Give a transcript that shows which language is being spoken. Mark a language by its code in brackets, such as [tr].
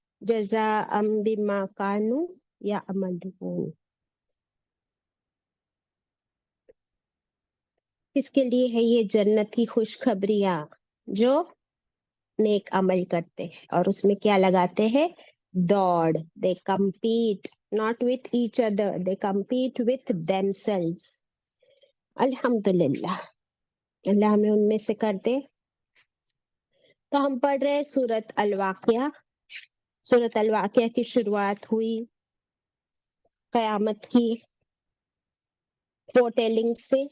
[ar] जज़ाअम बिमा कानू यअमलून. [hi] किसके लिए है ये जन्नत की खुशखबरियां? जो नेक अमल करते हैं और उसमें क्या लगाते हैं? दौड़. [en] They compete not with each other, they compete with themselves. [hi] अल्हम्दुलिल्लाह, अल्लाह हमें उनमें से कर दे. तो हम पढ़ रहे हैं सूरत अल-वाक़िया. सूरत अल-वाक़िया की शुरुआत हुई क़यामत की फोरटेलिंग से.